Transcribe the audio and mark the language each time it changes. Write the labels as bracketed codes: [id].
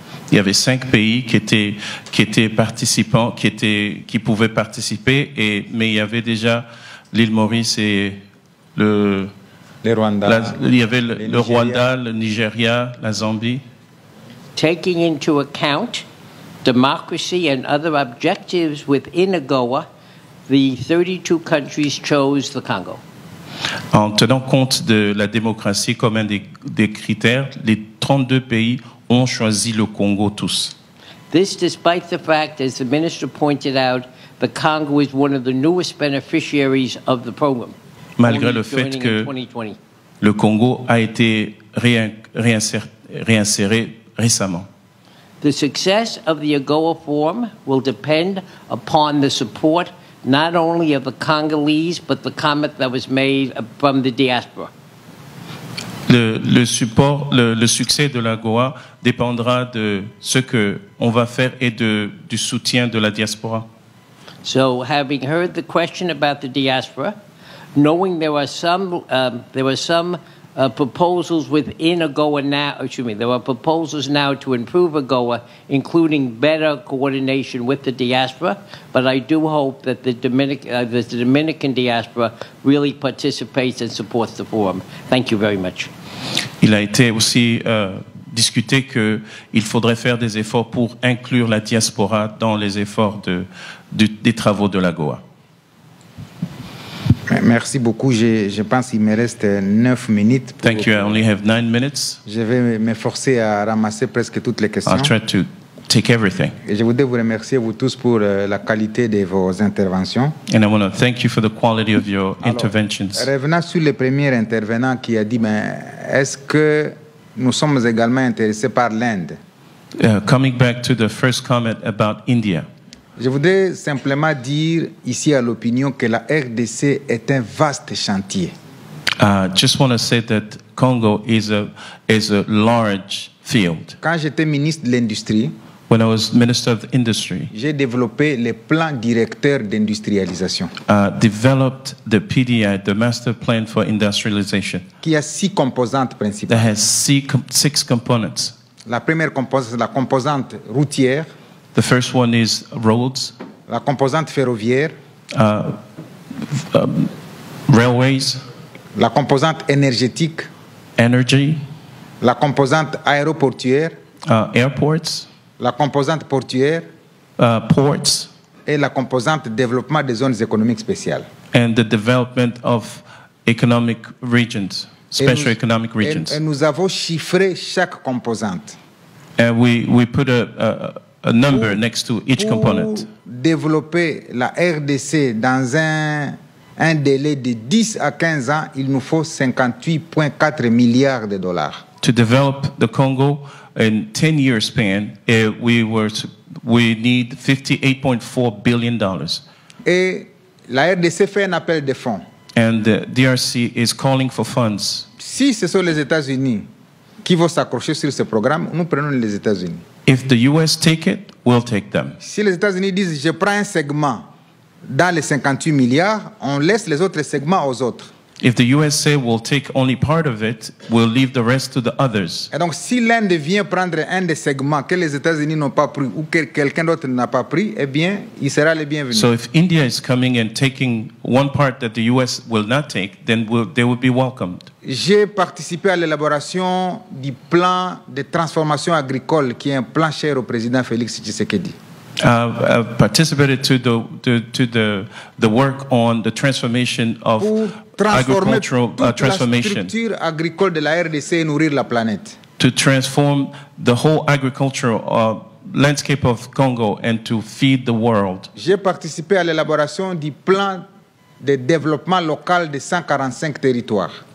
[fr] Il y avait 5 pays qui étaient participants, qui pouvaient participer, mais il y avait déjà l'île Maurice et le Rwanda, il y avait le Rwanda, le Nigeria, la Zambie. [en] Taking into account democracy and other objectives within AGOA, the 32 countries chose the Congo. [fr] En tenant compte de la démocratie comme un des critères, les 32 pays ont choisi le Congo tous. [en] This despite the fact, as the minister pointed out, the Congo is one of the newest beneficiaries of the program. [fr] Malgré [en] Only [fr] le fait [en] joining [fr] que [en] in 2020. [fr] le Congo a été réinséré récemment. [en] The success of the AGOA Forum will depend upon the support not only of the Congolese, but the comment that was made from the diaspora. [fr] Le succès de la Goa dépendra de ce que on va faire et du soutien de la diaspora. [en] So, having heard the question about the diaspora, knowing there are some proposals within AGOA now. There are proposals now to improve AGOA, including better coordination with the diaspora. But I do hope that the Dominican diaspora really participates and supports the forum. Thank you very much. [fr] Il a été aussi discuté qu'il faudrait faire des efforts pour inclure la diaspora dans les efforts des travaux de la Goa. Merci beaucoup. Je pense qu'il me reste 9 minutes. [en] Thank you. I only have 9 minutes. [fr] Je vais m'efforcer à ramasser presque toutes les questions. [en] I'll try to take everything. [fr] Et je voudrais vous remercier, vous tous, pour la qualité de vos interventions. [en] And I want to thank you for the quality of your interventions. [fr] Revenant sur le premier intervenant qui a dit, est-ce que nous sommes également intéressés par l'Inde? [en] Coming back to the first comment about India. [fr] Je voudrais simplement dire ici à l'opinion que la RDC est un vaste chantier. [en] Just want to say that Congo is a large field. [fr] Quand j'étais ministre de l'Industrie, [en] when I was Minister of Industry, [fr] j'ai développé les plans directeurs d'industrialisation. [en] Developed the PDI, the Master Plan for Industrialization. [fr] Qui a 6 composantes principales. [en] That has 6 components. [fr] La première composante, c'est la composante routière. [en] The first one is roads. [fr] La composante ferroviaire. [en] Railways. [fr] La composante énergétique. [en] Energy. [fr] La composante aéroportuaire. [en] Airports. [fr] La composante portuaire. [en] Ports. [fr] Et la composante développement des zones économiques spéciales. [en] And the development of economic regions, special economic regions. [fr] Et nous avons chiffré chaque composante. [en] And we put a number next to each component. [fr] Pour développer la RDC dans un délai de 10 à 15 ans, il nous faut 58,4 milliards de dollars. [en] To develop the Congo in 10-year span, we need $58.4 billion. [fr] Et la RDC fait un appel de fonds. [en] And the DRC is calling for funds. [fr] Si ce sont les États-Unis qui vont s'accrocher sur ce programme, nous prenons les États-Unis. [en] If the US take it, we'll take them. [fr] Si les États-Unis disent je prends un segment dans les 58 milliards, on laisse les autres segments aux autres. [en] If the USA will take only part of it, we'll leave the rest to the others. [fr] Et donc, si l'Inde vient prendre un des segments que les États-Unis n'ont pas pris ou que quelqu'un d'autre n'a pas pris, eh bien, il sera le bienvenu. [en] So if India is coming and taking one part that the US will not take, then they will be welcomed. [fr] J'ai participé à l'élaboration du plan de transformation agricole, qui est un plan cher au président Félix Tshisekedi. [en] I've participated to the work on the transformation of agricultural transformation. [fr] La structure agricole de la RDC et nourrir la planète. [en] To transform the whole agricultural landscape of Congo and to feed the world. [fr] J'ai participé à l'élaboration du plan de développement local de 145 territoires.